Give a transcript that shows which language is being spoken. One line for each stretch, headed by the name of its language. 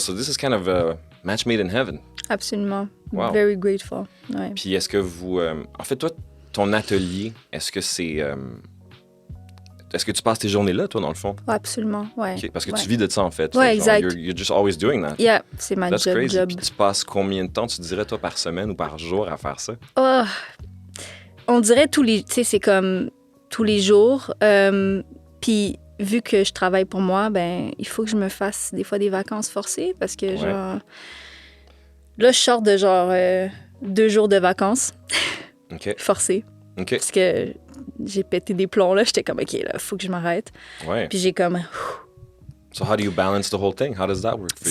English: So this is kind of a match made in heaven.
French: Absolument.
English: Wow. Very grateful. Ouais.
French: Puis est-ce que vous... en fait, toi, ton atelier, est-ce que c'est... est-ce que tu passes tes journées là, toi, dans le fond? Absolument, ouais. Okay, parce que tu vis de ça, en fait. Ouais, exact.
English: You're just always doing that.
French: Yeah, c'est ma
English: That's
French: job.
English: crazy.
French: Puis tu passes combien de temps, tu dirais, toi, par semaine ou par jour à faire ça? Oh, on dirait tu sais, c'est comme tous les jours. Puis vu que je travaille pour moi, ben il faut que je me fasse des fois des vacances forcées parce que genre... Là, je sors de genre 2 jours de vacances forcées. Okay. Parce que j'ai pété des plombs, là. J'étais comme, OK, là, faut que je m'arrête. Ouais. Puis j'ai comme...
English: So how do you balance the whole thing? How does that work for you?